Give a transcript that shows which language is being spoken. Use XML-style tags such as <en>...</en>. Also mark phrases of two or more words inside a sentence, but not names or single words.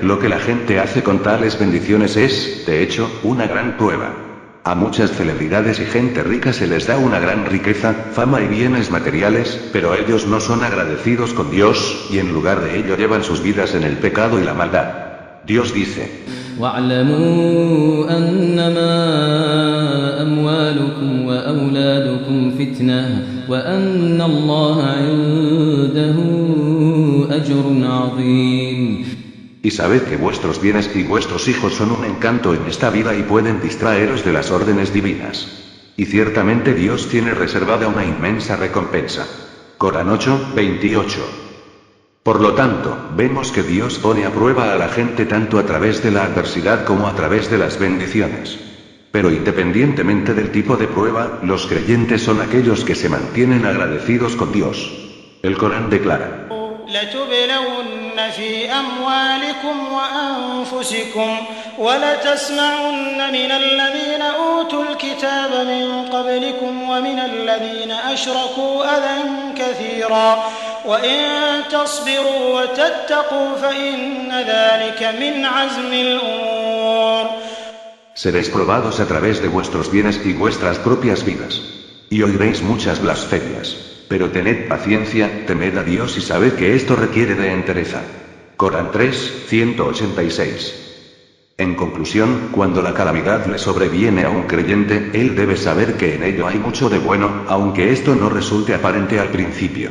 <es>Lo que la gente hace con tales bendiciones es, de hecho, una gran prueba. A muchas celebridades y gente rica se les da una gran riqueza, fama y bienes materiales, pero ellos no son agradecidos con Dios, y en lugar de ello llevan sus vidas en el pecado y la maldad. Dios dice:</es> <ar>وَاعْلَمُوا أَنَّمَا أَمْوَالُكُمْ وَأَوْلَادُكُمْ فِتْنَةٌ وَأَنَّ اللَّهَ عِندَهُ أَجْرٌ عَظِيمٌ.</ar> <es>Y sabed que vuestros bienes y vuestros hijos son un encanto en esta vida y pueden distraeros de las órdenes divinas. Y ciertamente Dios tiene reservada una inmensa recompensa. Corán 8, 28. Por lo tanto, vemos que Dios pone a prueba a la gente tanto a través de la adversidad como a través de las bendiciones. Pero independientemente del tipo de prueba, los creyentes son aquellos que se mantienen agradecidos con Dios. El Corán declara:</es> <ar>لتبلون في أموالكم وأنفسكم ولتسمعن من الذين أوتوا الكتاب من قبلكم ومن الذين أشركوا أذى كثيرا وإن تصبروا وتتقوا فإن ذلك من عزم الأمور.</ar> <es>Seréis probados a través de vuestros bienes y vuestras propias vidas. Y oiréis muchas blasfemias. Pero tened paciencia, temed a Dios y sabed que esto requiere de entereza. Corán 3, 186. En conclusión, cuando la calamidad le sobreviene a un creyente, él debe saber que en ello hay mucho de bueno, aunque esto no resulte aparente al principio.</es>